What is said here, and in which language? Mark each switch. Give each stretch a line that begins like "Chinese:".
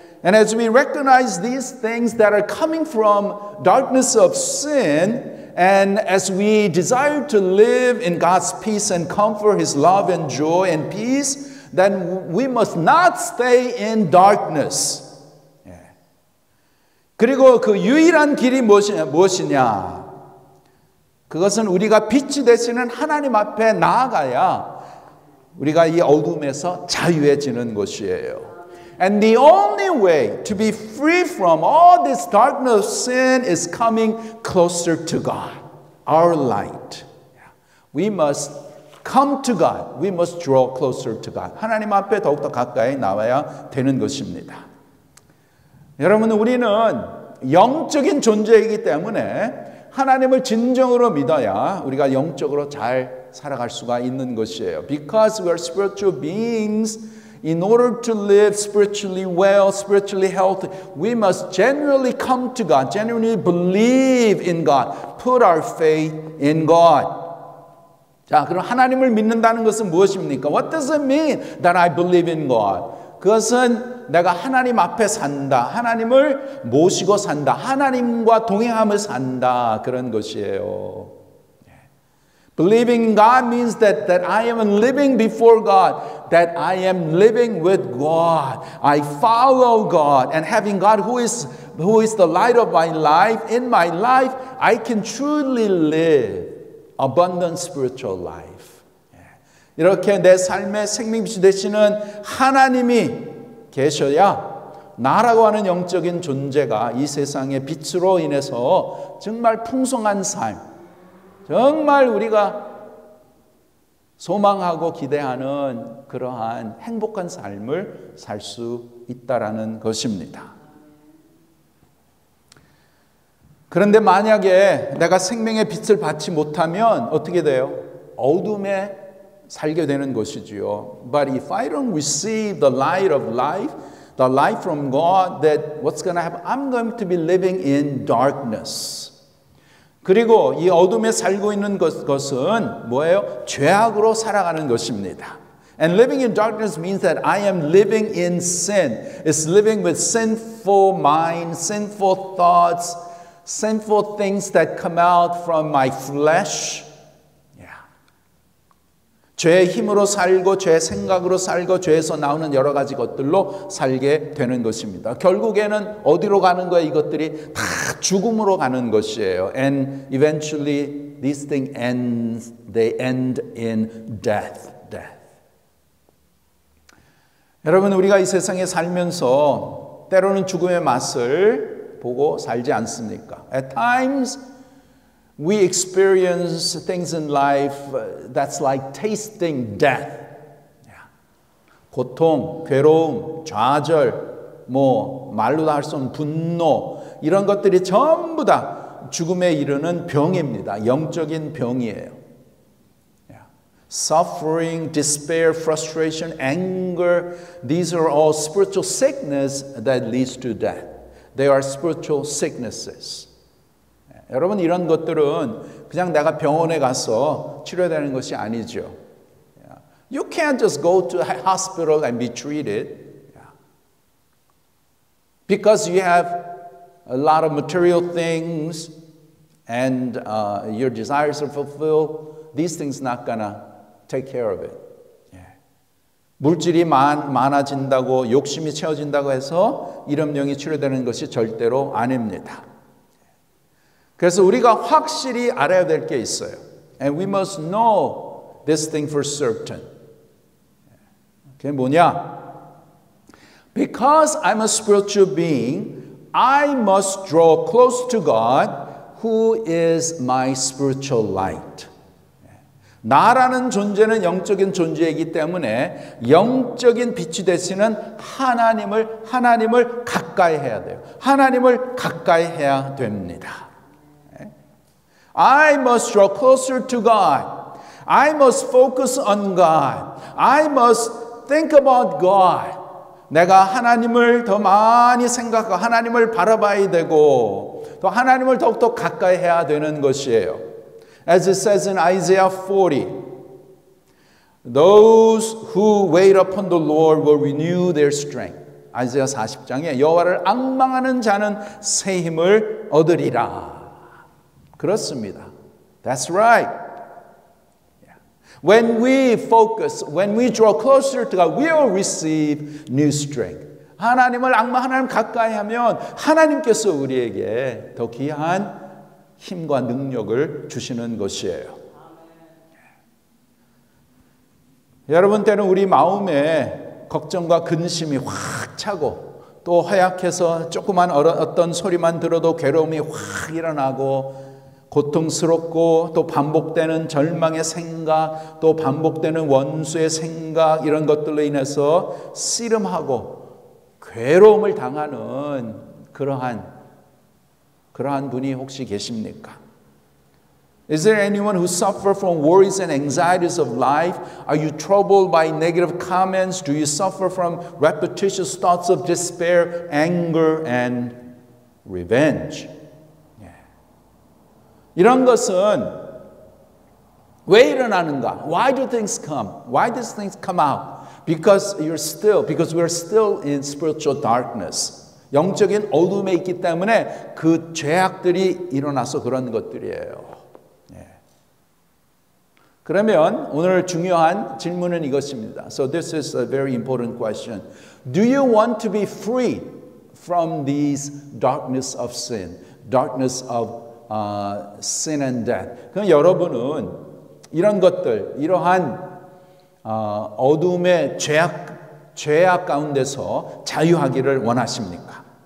English: And as we recognize these things that are coming from darkness of sin, and as we desire to live in God's peace and comfort, His love and joy and peace, then we must not stay in darkness.
Korean: 그리고 그 유일한 길이 무엇이냐? 그것은 우리가 빛이 되시는 하나님 앞에 나아가야 우리가 이 어둠에서 자유해지는 것이에요.
English: And the only way to be free from all this darkness of sin is coming closer to God, our light. We must come to God. We must draw closer to God.
Korean: 하나님 앞에 더욱더 가까이 나와야 되는 것입니다. 여러분, 우리는 영적인 존재이기 때문에 하나님을 진정으로 믿어야 우리가 영적으로 잘 살아갈 수가 있는 것이에요.
English: Because we are spiritual beings, in order to live spiritually well, spiritually healthy, we must genuinely come to God, genuinely believe in God, put our faith in God.
Korean: 자, 그럼 하나님을 믿는다는 것은 무엇입니까?
English: What does it mean that I believe in God?
Korean: 그것은 내가 하나님 앞에 산다. 하나님을 모시고 산다. 하나님과 동행하며 산다. 그런 것이에요.
English: Believing in God means that I am living before God, that I am living with God. I follow God, and having God who is the light of my life, in my life, I can truly live abundant spiritual life.
Korean: 이렇게 내 삶의 생명빛이 되시는 하나님이 계셔야 나라고 하는 영적인 존재가 이 세상의 빛으로 인해서 정말 풍성한 삶, 정말 우리가 소망하고 기대하는 그러한 행복한 삶을 살 수 있다라는 것입니다. 그런데 만약에 내가 생명의 빛을 받지 못하면 어떻게 돼요? 어둠에 살게 되는 것이지요.
English: But if I don't receive the light of life, the light from God, that what's going to happen? I'm going to be living in darkness.
Korean: 그리고 이 어둠에 살고 있는 것은 뭐예요? 죄악으로 살아가는 것입니다.
English: And living in darkness means that I am living in sin. It's living with sinful mind, sinful thoughts, sinful things that come out from my flesh.
Korean: 죄의 힘으로 살고 죄의 생각으로 살고 죄에서 나오는 여러 가지 것들로 살게 되는 것입니다. 결국에는 어디로 가는 거예요? 이것들이 다 죽음으로 가는 것이에요.
English: And eventually these things they end in death.
Korean: 여러분, 우리가 이 세상에 살면서 때로는 죽음의 맛을 보고 살지 않습니까?
English: At times we experience things in life that's like tasting death.
Korean: 고통, 괴로움, 좌절, 말로도 할 수 없는 분노, 이런 것들이 전부 다 죽음에 이르는 병입니다. 영적인 병이에요.
English: Suffering, despair, frustration, anger, these are all spiritual sickness that leads to death. They are spiritual sicknesses.
Korean: 여러분, 이런 것들은 그냥 내가 병원에 가서 치료되는 것이 아니죠.
English: You can't just go to a hospital and be treated. Because you have a lot of material things and your desires are fulfilled, these things not gonna take care of it.
Korean: 물질이 많아진다고, 욕심이 채워진다고 해서 이런 병이 치료되는 것이 절대로 아닙니다. 그래서 우리가 확실히 알아야 될 게 있어요.
English: And we must know this thing for certain.
Korean: 그게 뭐냐?
English: Because I'm a spiritual being, I must draw close to God, who is my spiritual light.
Korean: 나라는 존재는 영적인 존재이기 때문에 영적인 빛이 되시는 하나님을 가까이 해야 돼요. 하나님을 가까이 해야 됩니다.
English: I must draw closer to God. I must focus on God. I must think about God.
Korean: 내가 하나님을 더 많이 생각하고 하나님을 바라봐야 되고 또 하나님을 더욱더 가까이 해야 되는 것이에요.
English: As it says in Isaiah 40, those who wait upon the Lord will renew their strength.
Korean: 아이사야 40장에 여호와를 앙망하는 자는 새 힘을 얻으리라. 그렇습니다.
English: That's right. When we focus, when we draw closer to God, we will receive new strength.
Korean: 하나님을 하나님 가까이 하면 하나님께서 우리에게 더 귀한 힘과 능력을 주시는 것이에요. 여러분, 때는 우리 마음에 걱정과 근심이 확 차고 또 허약해서 조그만 어떤 소리만 들어도 괴로움이 확 일어나고 고통스럽고 또 반복되는 절망의 생각, 또 반복되는 원수의 생각, 이런 것들로 인해서 씨름하고 괴로움을 당하는 그러한 분이 혹시 계십니까?
English: Is there anyone who suffers from worries and anxieties of life? Are you troubled by negative comments? Do you suffer from repetitious thoughts of despair, anger, and revenge?
Korean: 이런 것은 왜 일어나는가?
English: Why do things come? Why does things come out? Because we're still in spiritual darkness.
Korean: 영적인 어둠에 있기 때문에 그 죄악들이 일어나서 그런 것들이에요. 그러면 오늘 중요한 질문은 이것입니다.
English: So this is a very important question. Do you want to be free from these darkness of sin, darkness of sin and death?
Korean: 그럼 여러분은 이런 것들, 이러한 어둠의 죄악 가운데서 자유하기를 원하십니까?